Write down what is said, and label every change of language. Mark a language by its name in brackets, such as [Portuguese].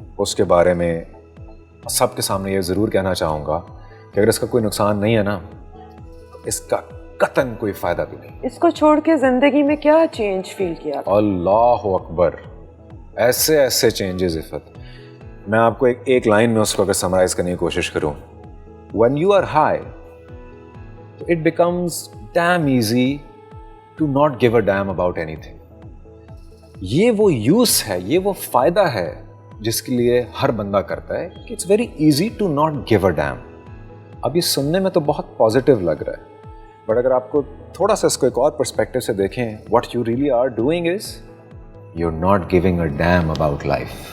[Urdu] اس کے بارے میں سب کے سامنے یہ ضرور کہنا چاہوں گا کہ اگر اس کا کوئی نقصان نہیں ہے نا تو اس کا قطعاً کوئی فائدہ بھی نہیں. اس کو چھوڑ کے زندگی میں کیا چینج فیل کیا؟ اللہ اکبر, ایسے چینجز عفت. میں آپ کو ایک لائن میں اس کو اگر سمرائز کرنے کی کوشش کروں, [English] when you are high it becomes damn easy to not give a damn about anything. [Urdu] یہ وہ یوز ہے, یہ وہ فائدہ ہے جس کے لیے ہر بندہ کرتا ہے کہ [English] It's very easy to not give a damn. [Urdu] اب یہ سننے میں تو بہت پازیٹیو لگ رہا ہے بٹ اگر آپ کو تھوڑا سا اس کو ایک اور پرسپیکٹو سے دیکھیں, [English] What you really are doing is you are not giving a damn about life.